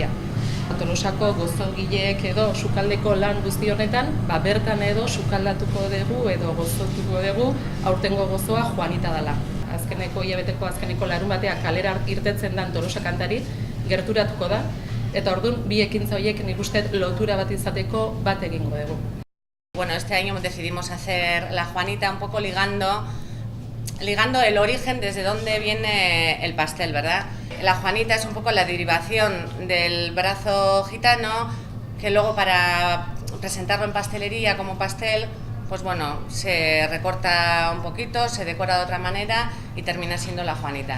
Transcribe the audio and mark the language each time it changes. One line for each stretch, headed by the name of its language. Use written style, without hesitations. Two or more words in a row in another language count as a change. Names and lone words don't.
Basque: Tolosako gozogileek edo sukaldeko lan guzti honetan, bertan edo sukaldatuko dugu edo gozotuko dugu aurtengo gozoa Juanita dela. Azkeneko hilabeteko azkeneko larun batea kalera irtetzen den Tolosa kantari gerturatuko da, eta orduan bi ekintza horiek nik uste lotura bat izateko bat egingo dugu.
Spanish: Bueno, este año decidimos hacer la Juanita un poco ligando el origen desde donde viene el pastel, ¿verdad? La Juanita es un poco la derivación del brazo gitano, que luego para presentarlo en pastelería como pastel, pues se recorta un poquito, se decora de otra manera y termina siendo la Juanita.